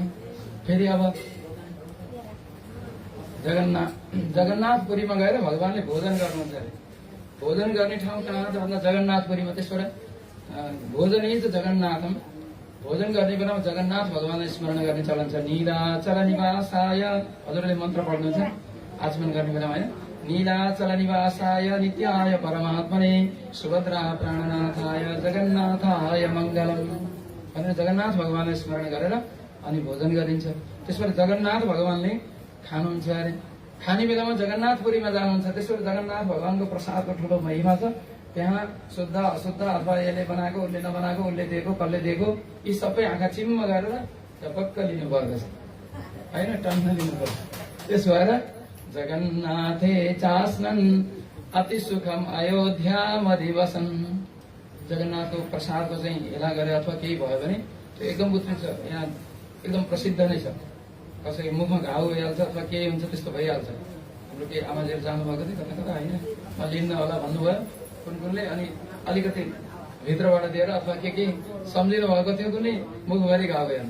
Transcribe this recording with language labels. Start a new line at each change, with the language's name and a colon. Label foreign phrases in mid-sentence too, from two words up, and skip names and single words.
Nepali: फेरि अब जगन्नाथपुरीमा गएर भगवानले भोजन गर्नुहुन्छ अरे। भोजन गर्ने ठाउँ कहाँ त भन्दा जगन्नाथपुरीमा। त्यसबाट भोजनै त जगन्नाथम। भोजन गर्ने बेलामा जगन्नाथ भगवानलाई स्मरण गर्ने चलन छ।
Sanskrit: नीलाचल निवासाय,
Nepali: हजुरले मन्त्र पढ्नुहुन्छ आचमन गर्ने बेलामा होइन।
Sanskrit: नीलाचल निवासाय नित्याय परमात्मने सुभद्रा प्राणनाथाय जगन्नाथाय मङ्गलम
Nepali: भनेर जगन्नाथ भगवानलाई स्मरण गरेर अनि भोजन गरिन्छ। त्यसबाट जगन्नाथ भगवानले खानुहुन्छ अरे। खाने बेलामा जगन्नाथपुरीमा जानुहुन्छ। त्यसबाट जगन्नाथ भगवानको प्रसादको ठुलो महिमा छ। त्यहाँ शुद्ध अशुद्ध अथवा यसले बनाएको उसले नबनाएको, उसले दिएको कसले दिएको, यी सबै आँखा चिम्म गरेर झपक्क लिनुपर्दछ होइन, टन्न लिनुपर्छ। त्यसो भएर
Sanskrit: जगन्नाथे चास्नन् अति सुखम अयोध्या मधिवसन।
Nepali: जगन्नाथको प्रसादको चाहिँ हेला गरे अथवा केही भयो भने त्यो एकदम उत्कृष्ट, यहाँ एकदम प्रसिद्ध नै छ। कसैको मुखमा घाउ भइहाल्छ अथवा केही हुन्छ त्यस्तो भइहाल्छ। हाम्रो केही आमाजीहरू जानुभएको थियो कता कता होइन, म लिन्न होला भन्नुभयो कुनले। अनि अलिकति भित्रबाट दिएर अथवा के सम्झिनु भएको थियो कुनै मुखभरि घाउ भइहाल्नु।